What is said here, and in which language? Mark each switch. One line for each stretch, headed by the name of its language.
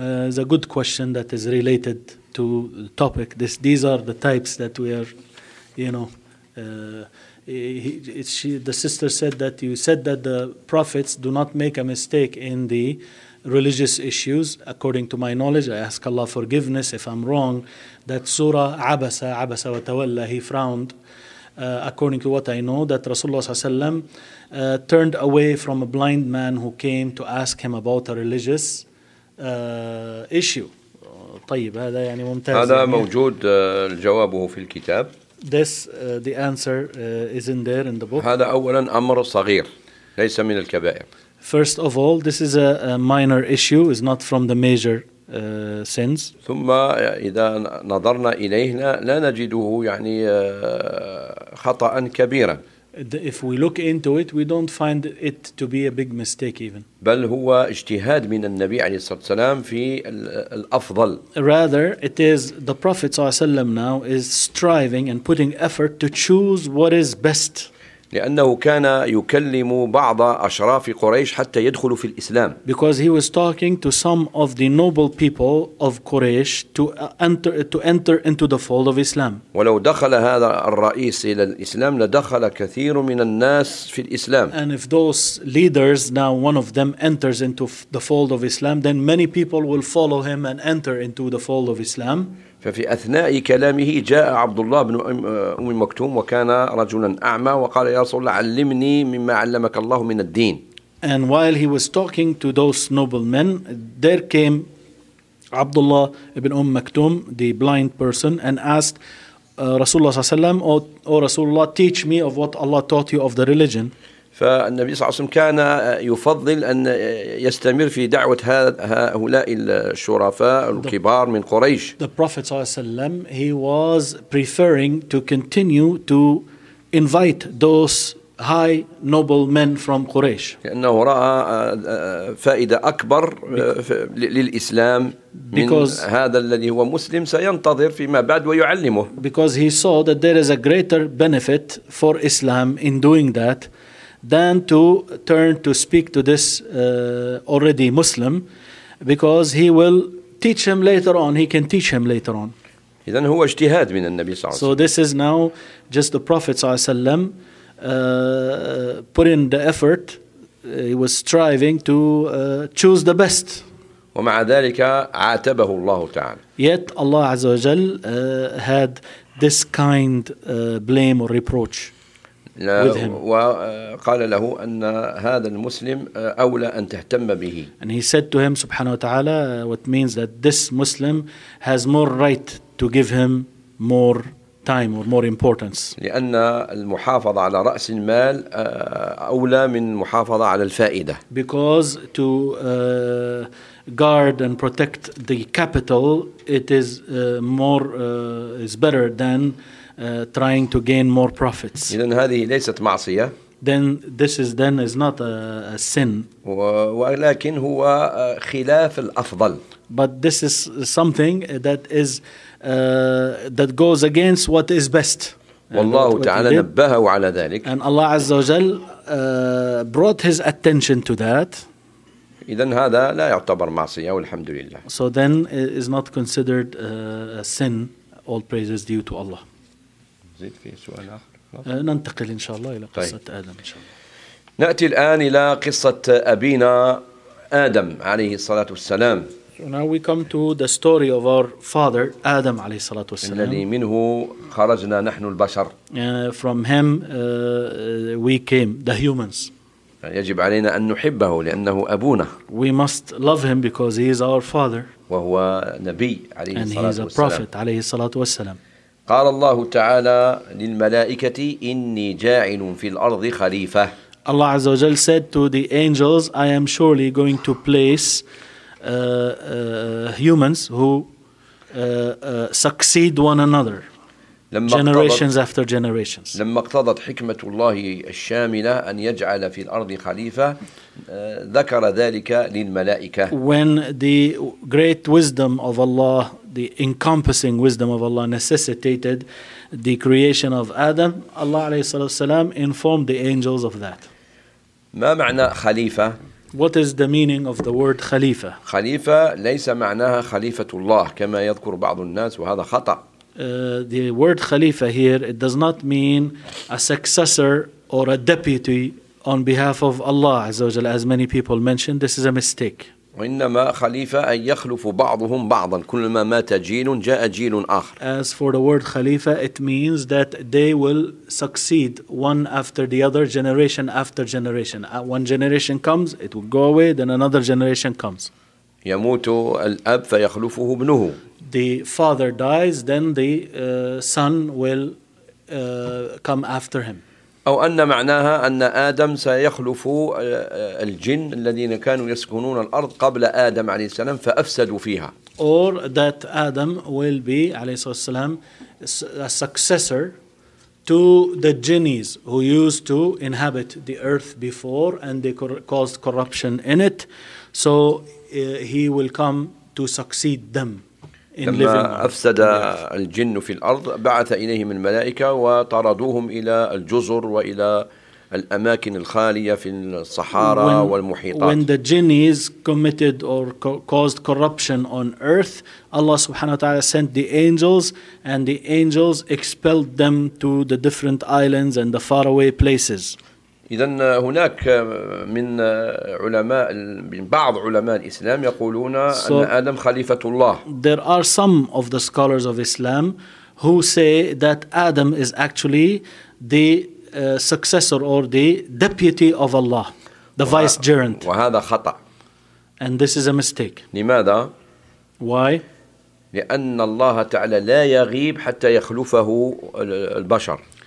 English: it's a good question that is related to the topic This, these are the types that we are you know the sister said that you said that the prophets do not make a mistake in the religious issues. According to my knowledge, I ask Allah forgiveness if I'm wrong. That Surah Abasa,
Arabic: Abasa wa Tawalla,
English: he frowned. According to what I know, that Rasulullah
Arabic: sallallahu alaihi wasallam
English: turned away from a blind man who came to ask him about a religious issue.
Arabic: طيب هذا يعني ممتاز. هذا موجود جوابه في الكتاب.
English: This the answer is in there in the book.
Arabic: هذا أولا أمر صغير ليس من الكبائر.
English: First of all, this is a minor issue. It's not from the major sins.
Arabic: ثم إذا نظرنا إليه لا نجده يعني خطأ كبيرا.
English: If we look into it, we don't find it to be a big mistake even.
Arabic: بل هو اجتهاد من النبي عليه الصلاة والسلام في الأفضل.
English: Rather, it is the Prophet
Arabic: صلى الله عليه وسلم
English: now is striving and putting effort to choose what is best.
Arabic: لأنه كان يكلم بعض أشراف قريش حتى يدخلوا في الإسلام.
English: Because he was talking to some of the noble people of Quraysh to enter into the fold of Islam.
Arabic: ولو دخل هذا الرئيس إلى الإسلام لدخل كثير من الناس في الإسلام.
English: And if those leaders, now one of them enters into the fold of Islam, then many people will follow him and enter into the fold of Islam.
Arabic: ففي أثناء كلامه جاء عبد الله بن أم مكتوم وكان رجلا أعمى وقال يا رسول الله علمني مما علمك الله من الدين.
English: And while he was talking to those noblemen, there came عبد الله بن أم مكتوم, the blind person, and asked
Arabic: رسول الله صلى الله عليه وسلم,
English: oh
Arabic: رسول الله,
English: teach me of what Allah taught you of the religion.
Arabic: فالنبي صلى الله عليه وسلم كان يفضل أن يستمر في دعوة هؤلاء الشرفاء الكبار من قريش.
English: The Prophet
Arabic: صلى الله عليه وسلم,
English: he was preferring to continue to invite those high noble men from Quraysh.
Arabic: لأنه رأى فائدة أكبر للإسلام من هذا الذي هو مسلم سينتظر فيما بعد ويعلمه.
English: Because he saw that there is a greater benefit for Islam in doing that than to turn to speak to this already Muslim, because he will teach him later on. He can teach him later on.
Arabic: إذن هو اجتهاد من النبي صلى الله عليه وسلم.
English: So this is now just the Prophet
Arabic: صلى الله عليه وسلم
English: put in the effort. He was striving to choose the best.
Arabic: ومع ذلك عاتبه الله تعالى.
English: Yet Allah
Arabic: عز وجل
English: had this kind blame or reproach.
Arabic: وقال له أن هذا المسلم أولى أن تهتم به.
English: And he said to him,
Arabic: سبحانه وتعالى,
English: what means that this Muslim has more right to give him more time or more importance.
Arabic: لأن المحافظة على رأس المال أولى من محافظة على الفائدة.
English: Because to guard and protect the capital, it is is better than trying to gain more profits.
Arabic: إذن هذه ليست معصية.
English: Then this is not a sin.
Arabic: ولكن هو خلاف الأفضل.
English: But this is something that is that goes against what is best.
Arabic: والله تعالى نبهه على ذلك.
English: And Allah
Arabic: عز وجل
English: brought his attention to that.
Arabic: إذن هذا لا يعتبر معصية والحمد لله.
English: So then it is not considered a sin. All praises due to Allah.
Arabic: ننتقل إن شاء الله إلى قصة طيب. آدم إن شاء الله. نأتي الآن إلى قصة أبينا آدم عليه الصلاة والسلام.
English: So now we come to the story of our father Adam
Arabic: عليه الصلاة والسلام. الذي منه خرجنا نحن البشر.
English: From him we came, the humans.
Arabic: يجب علينا أن نحبه لأنه أبونا.
English: We must love him because he is our father.
Arabic: وهو نبي عليه الصلاة والسلام.
English: And he is a prophet
Arabic: عليه الصلاة والسلام. قال الله تعالى للملائكة إني جاعل في الأرض خليفة.
English: Allah
Arabic: عز وجل
English: said to the angels, I am surely going to place humans who succeed one another generations after generations.
Arabic: لما اقتضت حكمة الله الشاملة أن يجعل في الأرض خليفة ذكر ذلك للملائكة.
English: When the great wisdom of Allah, the encompassing wisdom of Allah, necessitated the creation of Adam, Allah
Arabic: عليه الصلاة والسلام
English: informed the angels of that.
Arabic: ما معنى خليفة؟
English: What is the meaning of the word خليفة؟
Arabic: خليفة ليس معناها خليفة الله كما يذكر بعض الناس وهذا خطأ.
English: The word خليفة here, it does not mean a successor or a deputy on behalf of Allah
Arabic: عز وجل,
English: as many people mentioned. This is a mistake.
Arabic: وإنما خليفة أن يخلف بعضهم بعضا كلما مات جيل جاء جيل آخر.
English: As for the word خليفة, it means that they will succeed one after the other, generation after generation. One generation comes, it will go away, then another generation comes.
Arabic: يموت الأب فيخلفه ابنه.
English: The father dies, then the son will come after him.
Arabic: أو أن معناها أن آدم سيخلف الجن الذين كانوا يسكنون الأرض قبل آدم عليه السلام فأفسدوا فيها.
English: Or that Adam will be,
Arabic: عليه الصلاة والسلام,
English: a successor to the genies who used to inhabit the earth before and they caused corruption in it. So he will come to succeed them.
Arabic: لما أفسد الجن في الأرض بعث إليهم الملائكة وطردوهم إلى الجزر وإلى الأماكن الخالية في الصحارى والمحيطات.
English: When the genies committed or caused corruption on earth, Allah
Arabic: سبحانه وتعالى
English: sent the angels, and the angels expelled them to the different islands and the faraway places.
Arabic: إذن هناك من علماء بعض علماء الإسلام يقولون
English: so
Arabic: أن آدم خليفة الله.
English: There are some of the scholars of Islam who say that Adam is actually the successor or the deputy of Allah, the vicegerent.
Arabic: وهذا خطأ.
English: And this is a mistake.
Arabic: لماذا؟
English: Why?
Arabic: لأن الله تعالى لا يغيب حتى يخلفه البشر.